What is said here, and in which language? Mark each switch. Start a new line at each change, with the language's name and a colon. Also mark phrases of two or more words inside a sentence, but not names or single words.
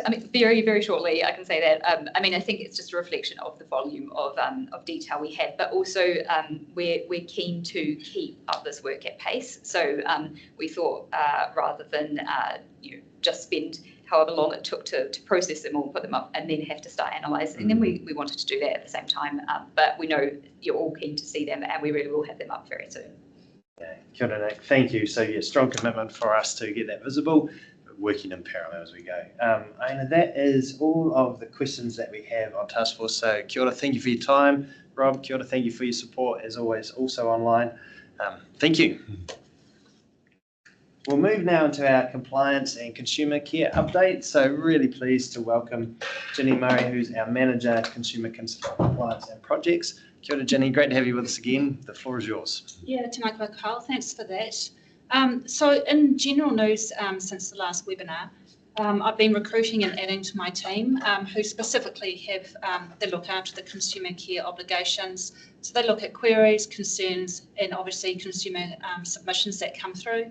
English: I mean, very, very shortly, I can say that. I mean, I think it's just a reflection of the volume of detail we have, but also we're keen to keep up this work at pace. So we thought rather than just spend however long it took to process them all, put them up, and then have to start analysing them. We wanted to do that at the same time, but we know you're all keen to see them, and we really will have them up very soon. Yeah,
Māori: kia ora,
English: Nick. Thank you. So yeah, strong commitment for us to get that visible, working in parallel as we go. Aina, that is all of the questions that we have on Task Force.
Māori: So kia ora,
English: thank you for your time. Rob,
Māori: kia ora,
English: thank you for your support, as always, also online. Thank you. We'll move now into our compliance and consumer care update. So really pleased to welcome Ginny Murray, who's our Manager, Consumer Compliance and Projects.
Māori: Kia ora,
English: Ginny, great to have you with us again. The floor is yours. Yeah,
Māori: tēnā koe,
English: Carl, thanks for that. So in general news, since the last webinar, I've been recruiting and adding to my team who specifically have, they look after the consumer care obligations. So they look at queries, concerns, and obviously consumer submissions that come through.